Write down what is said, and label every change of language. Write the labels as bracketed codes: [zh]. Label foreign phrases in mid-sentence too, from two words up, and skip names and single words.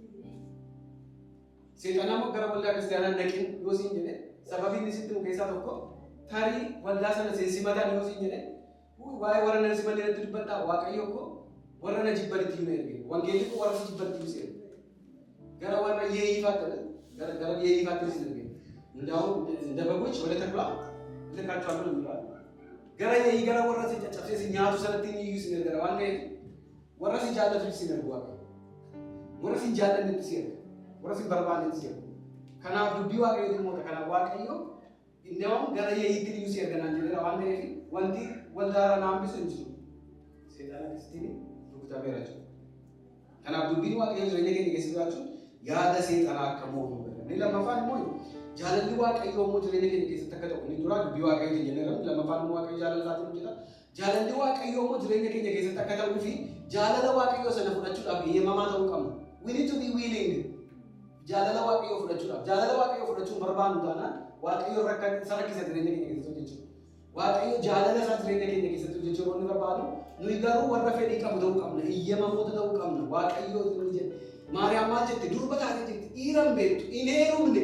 [om] Seexanaa moo gara waldaa kiristaanaa naqin yoo siin jedhe sababiin isitti nu keessaa tokko tarii waldaa sana seensimataan yoo siin jedhe waa'ee warra na simanne irratti dubbadhaa waaqayyoo ko warra na jibbanitti himee erge wangeelli ko warra si jibbanitti himee gara warra yeeyifaatti gara yeeyifaatti si erge [am] እንዳውም እንደ በጎች ወደ ተኩላ ልካቸዋለሁ ነው የሚለው [om] gara yeeyi gara warra si caccabsee si nyaatu sanatti ni iyyuu si ergara waan ta'eef warra si jaallatu si ergu waaqayyo warra si jaallannetti si erga warra si barbaannetti si ergu kanaaf dubbii waaqayyootiin moota kanaaf waaqayyo indaawwan gara yeeyiitti iyyuu si erganaan jedhera waan ta'eef wanti waldaara naambisu hin jiru seexana kristiin rukutameera jechuudha. Kanaaf dubbiin waaqayyoo jireenya keenya keessa jiraachuun yaada seexanaa akka moonu inni lammaffaan immoo jaalalli waaqayyoo immoo jireenya keenya keessatti akka ta'u inni dura dubbii waaqayyootiin jenneera lammaffaan immoo waaqayyo jaalalaatiin hojjeta. Jaalalli waaqayyoo immoo jireenya keenya keessatti akka ta'uu fi jaalala waaqayyoo sana fudhachuudhaaf eeyyamamaa ta'uu qabna. [en] We need to be willing. [om] Jaalala waaqayyoo fudhachuudhaaf jaalala waaqayyoo fudhachuun barbaannu taanaan waaqayyo rakkisa jireenya keenya keessatti hojjechuudha. Waaqayyo jaalala isaa jireenya keenya keessatti hojjechuu waan barbaadu nuyi garuu warra fedhii qabu ta'uu qabna. Eeyyamamoota ta'uu qabna. Waaqayyo ni jedha. Maariyaam maal jette? Durba taatee jirti. Dhiiran beektu. Hin heerumne.